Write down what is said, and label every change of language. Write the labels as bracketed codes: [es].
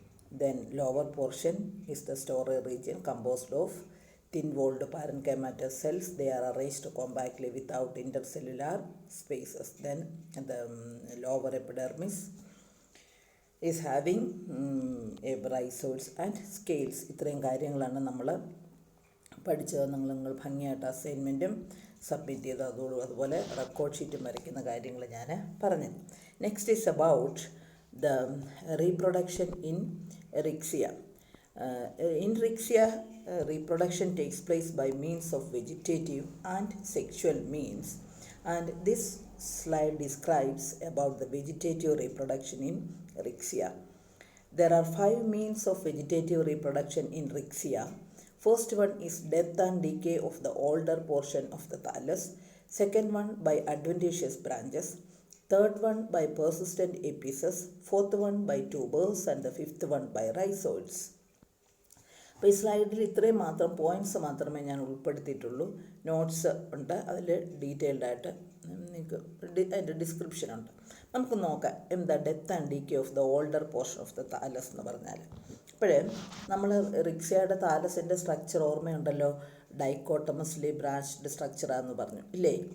[en] Then lower portion is the storage region composed of thin-walled parenchymatous cells. They are arranged compactly without intercellular spaces. Then the lower epidermis is having rhizoids and scales. [ml] ഇത്രയും കാര്യങ്ങളാണ് നമ്മൾ പഠിച്ചത്. നിങ്ങൾ ഭംഗിയായിട്ട് അസൈൻമെൻറ്റും submit ചെയ്ത് അതുപോലെ record ഷീറ്റും വരയ്ക്കുന്ന കാര്യങ്ങൾ ഞാൻ പറഞ്ഞു. [en] Next is about the reproduction in Riccia. In Riccia, reproduction takes place by means of vegetative and sexual means, and this slide describes about the vegetative reproduction in Riccia. There are 5 means of vegetative reproduction in Riccia. First one is death and decay of the older portion of the thallus. Second one by adventitious branches. Third one by persistent apices. Fourth one by tubers, and the fifth one by rhizoids. [ml] അപ്പോൾ ഈ സ്ലൈഡിൽ ഇത്രയും മാത്രം points മാത്രമേ ഞാൻ ഉൾപ്പെടുത്തിയിട്ടുള്ളൂ. Notes ഉണ്ട്, അതിൽ ഡീറ്റെയിൽഡായിട്ട് നിങ്ങൾക്ക് അതിൻ്റെ ഡിസ്ക്രിപ്ഷൻ ഉണ്ട്. നമുക്ക് നോക്കാം എന്താ [en] death and decay of the older portion of the thallus [ml] എന്ന് പറഞ്ഞാൽ. അപ്പോഴേ നമ്മൾ റിക്സിയയുടെ താലസിൻ്റെ സ്ട്രക്ചർ ഓർമ്മയുണ്ടല്ലോ, ഡൈക്കോട്ടമസ്ലി ബ്രാഞ്ച്ഡ് സ്ട്രക്ചറാന്ന് പറഞ്ഞു ഇല്ലേ?